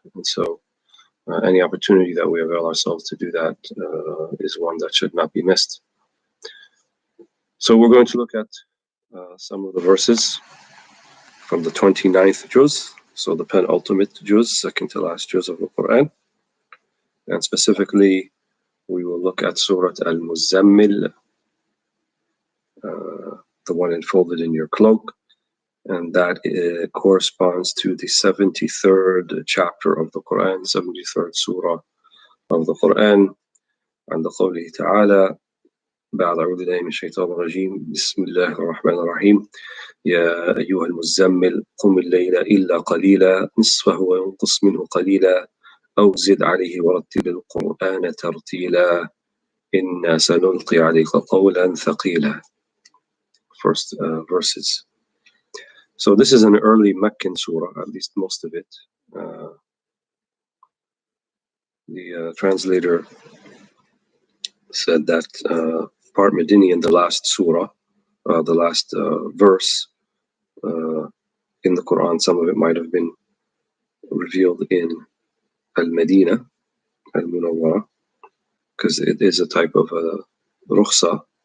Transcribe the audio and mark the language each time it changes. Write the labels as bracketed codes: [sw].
[en] And so any opportunity that we avail ourselves to do that is one that should not be missed. So we're going to look at some of the verses from the 29th juz, so the penultimate juz, second to last juz of the Quran. And specifically, we will look at Surah Al-Muzammil, the one enfolded in your cloak, and that corresponds to the 73rd chapter of the Quran, 73rd surah of the Quran, and the [ar] قوله تعالى بعد أعوذ بالله من الشيطان الرجيم بسم الله الرحمن الرحيم يا أيها المزمل قم الليل إلا قليلا نصفه وينقص منه قليلا أو زد عليه ورتل القرآن ترتيلا إنا سنلقي عليك قولا ثقيلا. [en] First verses. So this is an early Meccan surah, at least most of it. The translator said that part Medini in the last surah, the last verse in the Quran, some of it might have been revealed in Al-Madinah, Al-Munawwara, because it is a type of rukhsa,